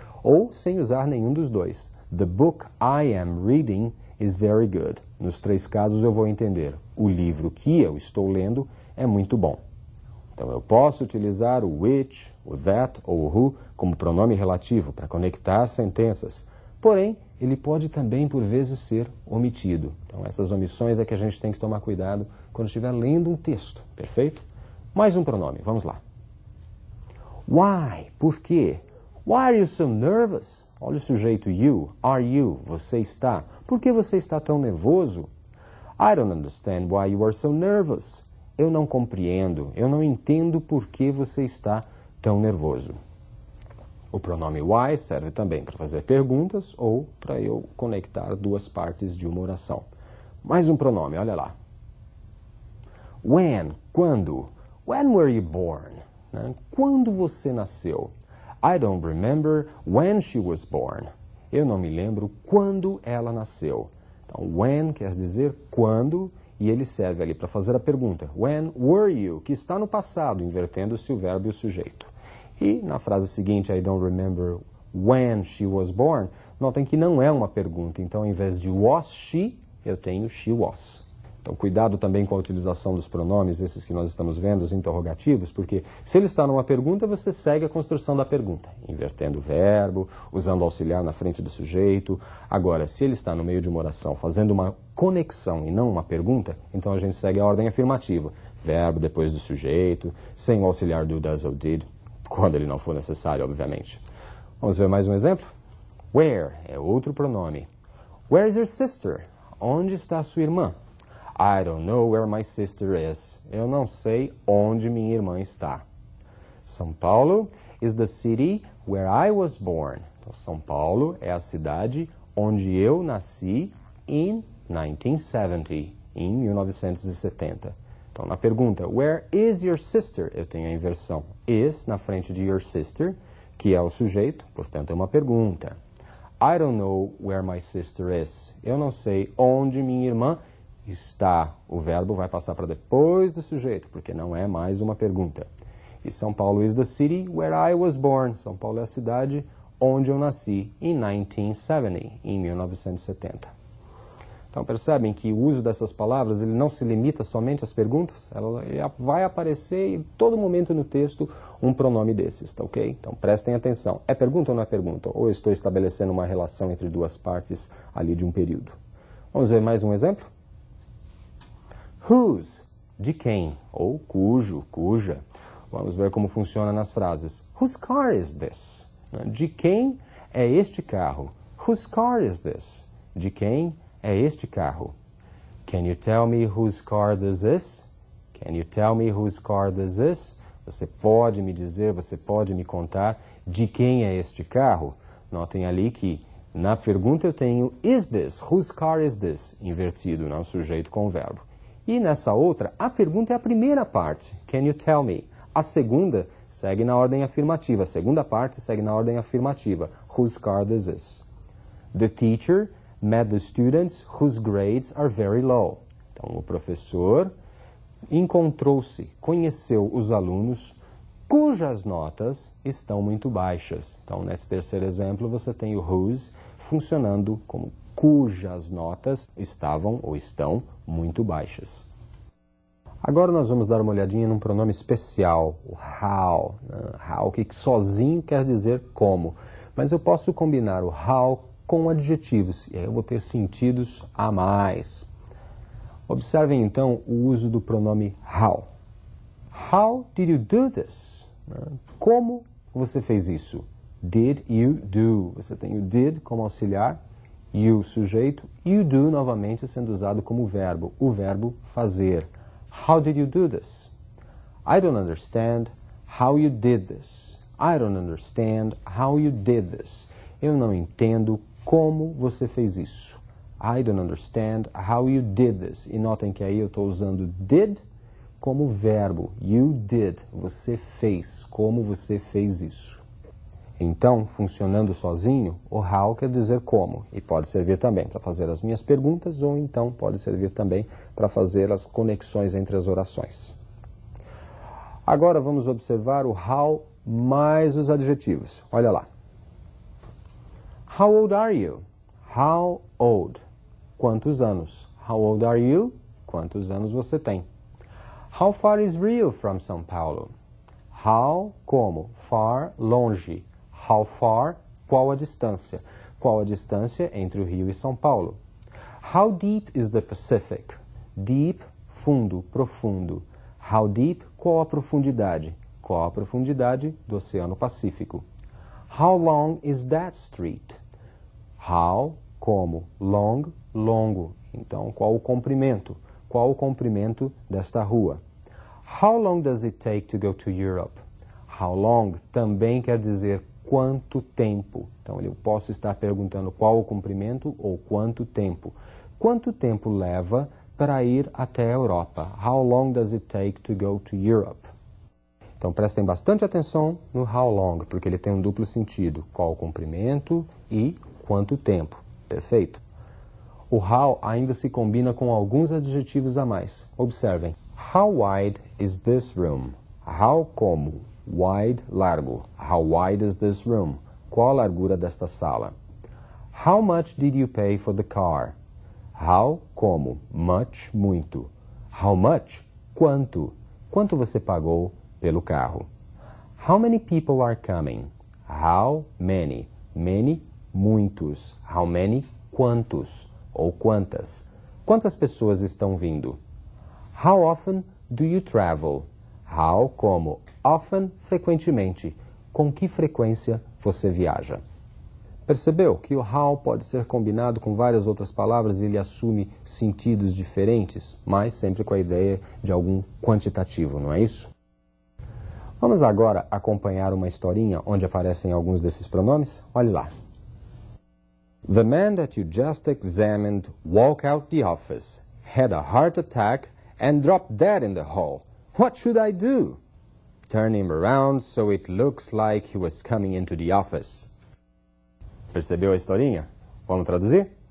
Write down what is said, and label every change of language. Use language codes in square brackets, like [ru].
[pt] Ou sem usar nenhum dos dois. [en] The book I am reading is very good. [pt] Nos três casos eu vou entender. O livro que eu estou lendo é muito bom. Então eu posso utilizar o which, o that ou o who como pronome relativo para conectar sentenças. Porém, ele pode também, por vezes, ser omitido. Então, essas omissões é que a gente tem que tomar cuidado quando estiver lendo um texto, perfeito? Mais um pronome, vamos lá. Why? Por quê? [en] Why are you so nervous? [pt] Olha o sujeito you, are you, você está. Por que você está tão nervoso? [en] I don't understand why you are so nervous. [pt] eu não compreendo, eu não entendo por que você está tão nervoso. O pronome why serve também para fazer perguntas ou para eu conectar duas partes de uma oração. Mais um pronome, olha lá. When, quando. [en] When were you born? [pt] Né? Quando você nasceu? [en] I don't remember when she was born. [pt] Eu não me lembro quando ela nasceu. Então, when quer dizer quando, e ele serve ali para fazer a pergunta. [en] When were you? [pt] Que está no passado, invertendo-se o verbo e o sujeito. E na frase seguinte, [en] I don't remember when she was born, [pt] notem que não é uma pergunta. Então, ao invés de was she, eu tenho she was. Então, cuidado também com a utilização dos pronomes, esses que nós estamos vendo, os interrogativos, porque se ele está numa pergunta, você segue a construção da pergunta, invertendo o verbo, usando o auxiliar na frente do sujeito. Agora, se ele está no meio de uma oração, fazendo uma conexão e não uma pergunta, então a gente segue a ordem afirmativa. Verbo depois do sujeito, sem o auxiliar do does ou did, quando ele não for necessário, obviamente. Vamos ver mais um exemplo? [en] Where [pt] é outro pronome. [en] Where is your sister? [pt] Onde está a sua irmã? [en] I don't know where my sister is. [pt] Eu não sei onde minha irmã está. [en] São Paulo is the city where I was born. [pt] Então, São Paulo é a cidade onde eu nasci [en] in 1970, [pt] em 1970. Então, na pergunta, [en] where is your sister? [pt] Eu tenho a inversão is na frente de your sister, que é o sujeito, portanto, é uma pergunta. [en] I don't know where my sister is. [pt] Eu não sei onde minha irmã está. O verbo vai passar para depois do sujeito, porque não é mais uma pergunta. [en] E São Paulo is the city where I was born. [pt] São Paulo é a cidade onde eu nasci, em 1970, em 1970. Então, percebem que o uso dessas palavras ele não se limita somente às perguntas? Ela vai aparecer em todo momento no texto um pronome desses, tá ok? Então, prestem atenção. É pergunta ou não é pergunta? Ou eu estou estabelecendo uma relação entre duas partes ali de um período? Vamos ver mais um exemplo? Whose, de quem, ou cujo, cuja. Vamos ver como funciona nas frases. [en] Whose car is this? [pt] De quem é este carro? [en] Whose car is this? [pt] De quem é este carro? [en] Can you tell me whose car this is? Can you tell me whose car this is? [pt] Você pode me dizer, você pode me contar de quem é este carro? Notem ali que na pergunta eu tenho is this? [en] Whose car is this? [pt] Invertido, não sujeito com o verbo. E nessa outra, a pergunta é a primeira parte. [en] Can you tell me? [pt] A segunda segue na ordem afirmativa. A segunda parte segue na ordem afirmativa. [en] Whose car this is? The teacher met the students whose grades are very low. [pt] Então, o professor encontrou-se, conheceu os alunos cujas notas estão muito baixas. Então, nesse terceiro exemplo, você tem o whose funcionando como cujas notas estavam ou estão muito baixas. Agora nós vamos dar uma olhadinha num pronome especial, o how. How, que sozinho quer dizer como. Mas eu posso combinar o how com adjetivos, e aí eu vou ter sentidos a mais. Observem então o uso do pronome how. [en] How did you do this? [pt] Como você fez isso? Did you do? Você tem o did como auxiliar, you sujeito, you do novamente sendo usado como verbo, o verbo fazer. [en] How did you do this? I don't understand how you did this. I don't understand how you did this. [pt] Eu não entendo como você fez isso. [en] I don't understand how you did this. [pt] E notem que aí eu estou usando did como verbo. You did. Você fez. Como você fez isso. Então, funcionando sozinho, o how quer dizer como. E pode servir também para fazer as minhas perguntas ou então pode servir também para fazer as conexões entre as orações. Agora vamos observar o how mais os adjetivos. Olha lá. [en] How old are you? How old? [pt] Quantos anos? [en] How old are you? [pt] Quantos anos você tem? [en] How far is Rio from São Paulo? [pt] How, como? Far, longe. How far, qual a distância? Qual a distância entre o Rio e São Paulo? [en] How deep is the Pacific? Deep, [pt] fundo, profundo. How deep, qual a profundidade? Qual a profundidade do Oceano Pacífico? [en] How long is that street? [pt] How, como, long, longo. Então, qual o comprimento? Qual o comprimento desta rua? [en] How long does it take to go to Europe? [pt] How long também quer dizer quanto tempo. Então, eu posso estar perguntando qual o comprimento ou quanto tempo. Quanto tempo leva para ir até a Europa? [en] How long does it take to go to Europe? [pt] Então, prestem bastante atenção no how long, porque ele tem um duplo sentido. Qual o comprimento e quanto tempo. Perfeito? O how ainda se combina com alguns adjetivos a mais. Observem. [en] How wide is this room? How como? [pt] Wide, largo. [en] How wide is this room? [pt] Qual a largura desta sala? [en] How much did you pay for the car? [pt] How, como? Much, muito. How much? Quanto? Quanto você pagou pelo carro? [en] How many people are coming? [pt] How many? Many, muitos. How many? Quantos? Ou quantas? Quantas pessoas estão vindo? [en] How often do you travel? [pt] How, como? Often, frequentemente. Com que frequência você viaja? Percebeu que o how pode ser combinado com várias outras palavras e ele assume sentidos diferentes, mas sempre com a ideia de algum quantitativo, não é isso? Vamos agora acompanhar uma historinha onde aparecem alguns desses pronomes? Olhe lá. [en] The man that you just examined walked out the office, had a heart attack and dropped dead in the hall. What should I do? Turn him around so it looks like he was coming into the office. [pt] Percebeu a historinha? Vamos traduzir?